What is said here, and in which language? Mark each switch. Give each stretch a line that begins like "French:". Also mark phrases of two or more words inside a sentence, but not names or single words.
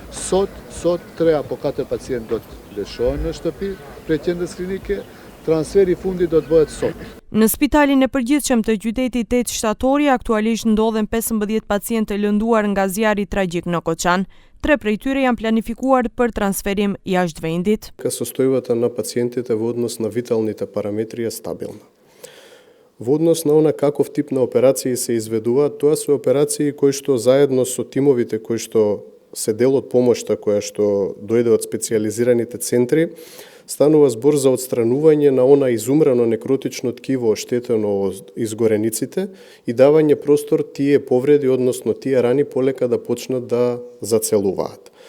Albanian: Sot 3 apo 4 pacientë do të lëshohen në shtëpi prej qendrës klinike. Transferi i fundit do të bëhet sot. Në spitalin e përgjithshëm të qytetit 8 shtatori aktualisht ndodhen 15 pacientë të lënduar nga zjarri tragjik në Koçan. 3 prej tyre janë planifikuar për transferim jashtë vendit.
Macedonian: Состојбата на пациентите во однос на виталните параметри е стабилна. Во однос на она каков тип на операции се изведуваат, тоа се операции кои што заедно со тимовите кои што се дел од помошта која што дојде од специјализираните центри, станува збор за отстранување на она изумрано некротично ткиво оштетено од изгорениците и давање простор тие повреди, односно тие рани полека да почнат да зацелуваат.